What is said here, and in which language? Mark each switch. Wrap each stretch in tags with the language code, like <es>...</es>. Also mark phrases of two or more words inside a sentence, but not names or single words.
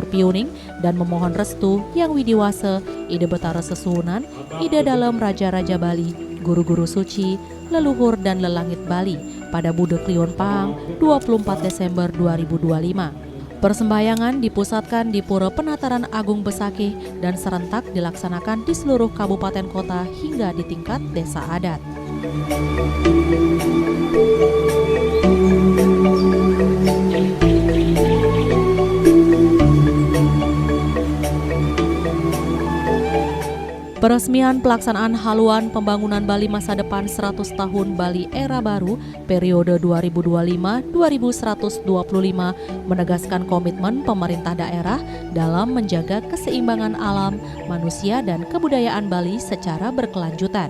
<id>piuning dan memohon restu yang widiwase, ide betara sesuhunan, ide dalam Raja-Raja Bali, guru-guru suci, leluhur dan lelangit Bali pada Budek Lion Pahang 24 Desember 2025. Persembahyangan dipusatkan di Pura Penataran Agung Besakih dan serentak dilaksanakan di seluruh kabupaten kota hingga di tingkat desa adat. Peresmian pelaksanaan haluan pembangunan Bali masa depan 100 tahun Bali era baru periode 2025-2125 menegaskan komitmen pemerintah daerah dalam menjaga keseimbangan alam, manusia dan kebudayaan Bali secara berkelanjutan.</id>